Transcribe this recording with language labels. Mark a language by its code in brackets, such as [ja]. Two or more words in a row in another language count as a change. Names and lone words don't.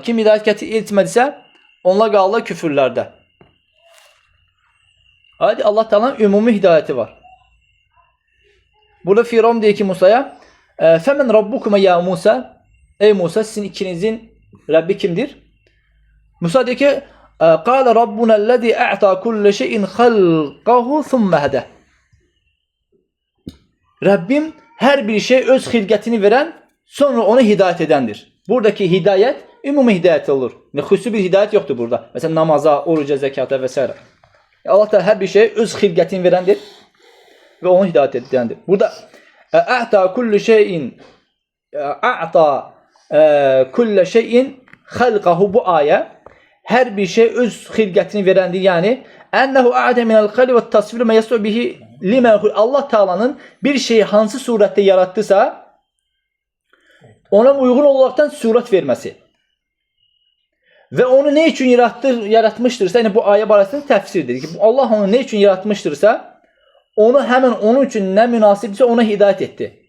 [az] Kim hidayət etmədisə, onlar qaldı küfürlərdə. Hadi Allah Taala'nın ümumi hidayəti var. Burada Firavun deyir ki Musa'ya, [ar] "فمن ربكما يا موسى?" [az] Ey Musa, sizin ikinizin Rəbbi kimdir? Musa deyir ki, [ar] "قال ربنا الذي أعطى كل شيء خلقه ثم هدى." [az] Rəbbim hər bir şey öz xilqətini verən, sonra onu hidayət edəndir. Buradakı hidayət ümumi hidayət olur. Xüsusi bir hidayət yoxdur burada. Məsələn, namaza, oruca, zəkata və s. Allah da hər bir şey öz xilqətini verəndir və onu hidayət edəndir. Burada [ar] أعطى كل شيء خلقه [az] bu ayə hər bir şey öz xilqətini verəndir. Yəni [ar] أنه أعطى من الخلق والتصوير ما يصلح به لما [az] Allah Taala'nın bir şeyi hansı surətdə yaratdısa ona uyğun olaraqdan surət verməsi. Və onu nə üçün yaratmışdırsa, yəni bu ayə barəsində təfsirdir ki, Allah onu nə üçün yaratmışdırsa, onu həmin onun üçün nə münasibdirsə ona hidayət etdi.